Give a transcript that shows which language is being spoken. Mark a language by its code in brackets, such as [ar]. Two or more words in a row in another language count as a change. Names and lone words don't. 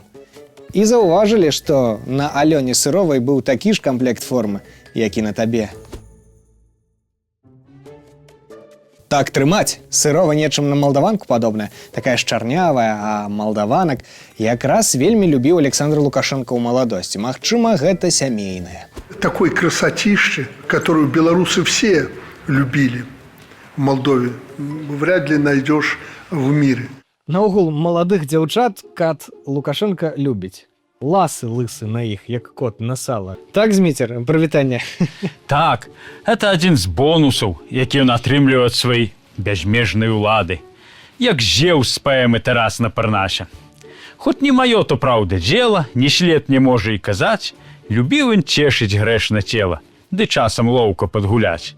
[be] І заўважылі, што на Алёне Сыровай быў такі ж камплект формы, як і на табе. Так трымаць. Сырова нечым на малдаванку падобная, такая ж чарнявая, а малдаванак якраз вельмі любіў Александр Лукашенко ў маладосці. Магчыма, гэта сямейнае. [ru] Такой красотищи, которую белорусы все любили в Молдове, вряд ли найдешь в мире. [be] Наогул, маладых дзяўчат кат Лукашенко любіць. Ласы лысы на іх, як кот на сала. Так, Зміцер, прывітанне. Так, это адзін з бонусаў, які ён атрымлівае ад сваёй бязмежнай улады. Як Зеўс з паэмы Тараса Парнаша. Хоць не маё то праўда дзела, ні след не можа і казаць, любіў ён цешыць грэшна цела, ды часам лоўка падгуляць.